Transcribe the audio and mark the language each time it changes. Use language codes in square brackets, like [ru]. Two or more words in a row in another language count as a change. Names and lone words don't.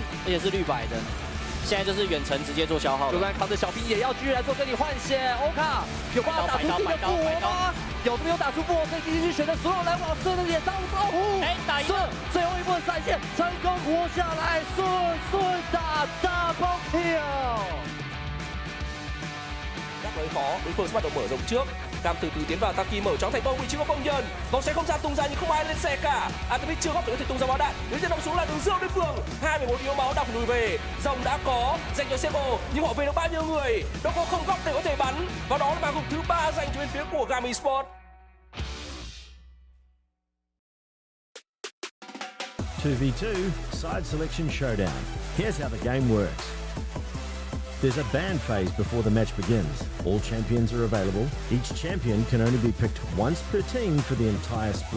[zh] 而且是绿白的，现在就是远程直接做消耗。就算扛着小兵也要继续来做跟你换血。欧卡有办法打出自己的复活吗？有没有打出复活？所以 DCG 选择所有来往顺的脸上招呼。打赢了，最后一波闪现成功活下来，顺打 [en] double kill。 [vi] Gác lưới khó, đối phương sẽ bắt đầu mở rộng trước. Cam từ từ tiến vào, Taki mở chóng thành công vị trí của công nhân. Vòng xoáy không gian tung ra nhưng không ai lên xe cả. Atomic chưa góp được có thể tung ra bó đạn. Nếu chân động xuống là đường dương đối phương. 21 yếu máu đang phải lùi về. Rồng đã có dành cho Sebo nhưng họ về được bao nhiêu người? Nó có không góc để có thể bắn. Và đó là màn gục thứ 3 dành cho bên phía của Gami Sport. [en] 2v2 side selection showdown. Here's how the game works. There's a ban phase before the match begins. All champions are available. Each champion can only be picked once per team for the entire split.